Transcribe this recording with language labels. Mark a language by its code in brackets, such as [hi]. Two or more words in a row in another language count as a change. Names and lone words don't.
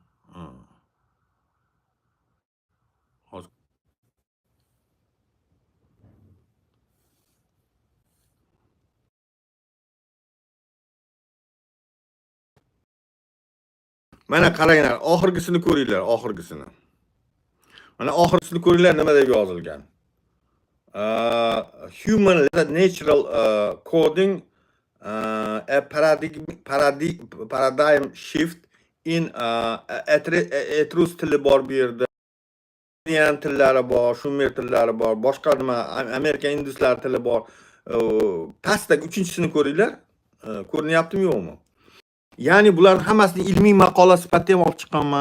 [uz] Hozir mana qaranglar, oxirgisini ko'ringlar, oxirgisini. Mana oxirgisini ko'ringlar, nima deb yozilgan. [en] Human natural coding, a paradigm shift in [uz] etrus tili bor bu yerda. Yan tillari bor, shumer tillari bor, boshqa nima Amerika induslar tili bor. Pastdagi 3-chisini ko'ringlar. Ko'rinyaptimi yo'qmi? Ya'ni bular hammasini ilmiy maqola sifatida ham olib chiqqanman.